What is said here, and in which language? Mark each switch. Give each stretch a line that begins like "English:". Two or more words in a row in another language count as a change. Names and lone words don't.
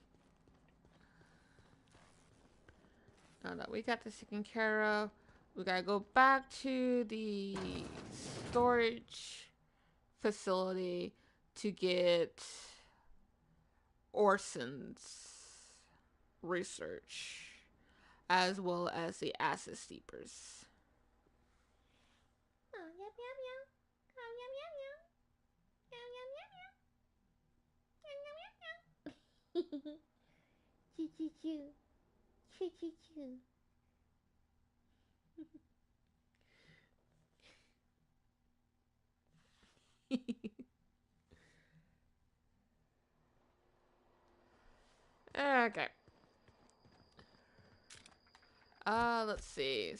English: Now that we got this taken care of, we gotta go back to the storage facility to get Orson's research, as well as the acid steepers. Oh, yum, yum, yum. Oh, yum, yum, yum. Yum, yum, yum, yum. Choo, choo, choo. Choo, choo, choo. Okay. Let's see.